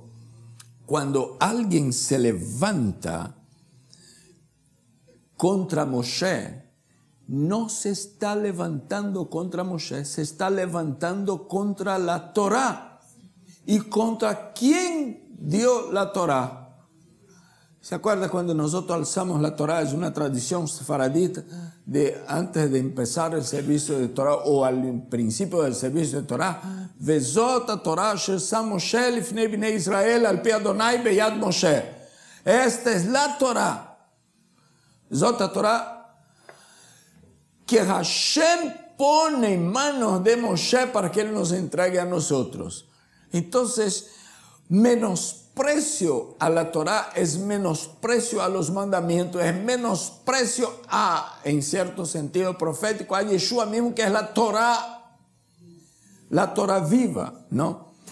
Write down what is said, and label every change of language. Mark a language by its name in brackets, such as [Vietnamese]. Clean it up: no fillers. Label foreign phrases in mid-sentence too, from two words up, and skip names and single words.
[Spanish] Cuando alguien se levanta contra Moshe, no se está levantando contra Moshe, se está levantando contra la Torá. ¿Y contra quién dio la Torá? ¿Se acuerda cuando nosotros alzamos la Torá? Es una tradición sefaradita de antes de empezar el servicio de Torá o al principio del servicio de Torá. [Hebrew] וזאת התורה אשר שם משה לפני בני ישראל על פי אדוני ביד משה. [Spanish] Esta es la Torá. [Hebrew] וזאת תורה [Spanish] que Hashem pone en manos de Moshe para que él nos entregue a nosotros. Entonces, menosprecio a la Torá es menosprecio a los mandamientos, es menosprecio en cierto sentido profético, a Yeshua mismo, que es la Torá viva, ¿no?